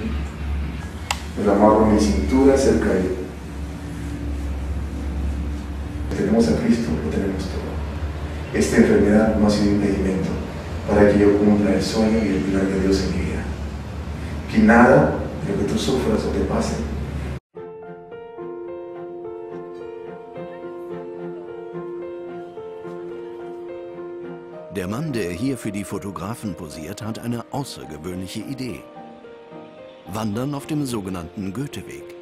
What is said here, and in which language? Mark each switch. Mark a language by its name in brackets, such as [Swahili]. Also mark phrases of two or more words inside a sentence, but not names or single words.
[Spanish] Me amarro mi cintura cerca de él. Tenemos a Cristo, lo tenemos todo. Esta enfermedad no ha sido impedimento para que yo cumpla el sueño y el plan de Dios en mi vida. Que nada de lo que tú sufras o te pase [German] Der Mann, der hier für die Fotografen posiert, hat eine außergewöhnliche Idee. Wandern auf dem sogenannten Goetheweg.